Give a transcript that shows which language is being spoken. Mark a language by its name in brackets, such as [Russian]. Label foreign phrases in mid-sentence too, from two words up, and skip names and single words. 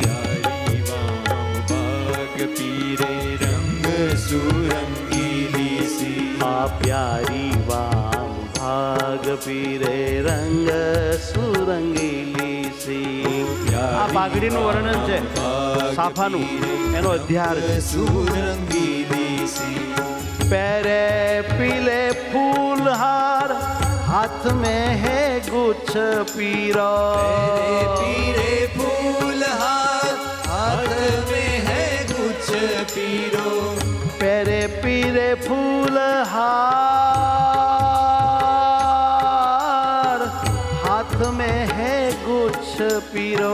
[Braj] प्यारी वाम भाग पीरे, रंग सुरंगीली सी. आ प्यारी वाम भाग पीरे, रंग सुरंगीली सी. [Gujarati] આ પાઘડીનું વર્ણન છે, સાફાનું, એનો અધ્યાર છે. [Braj] सुरंगीली सी. पैरे पीले फूल हार, हाथ में है गुच्छ पीरो. पीरे फूल हाथ में है गुच्छ पीरो. पैरे पीरे फूल हार, हाथ में है गुच्छ पीरो.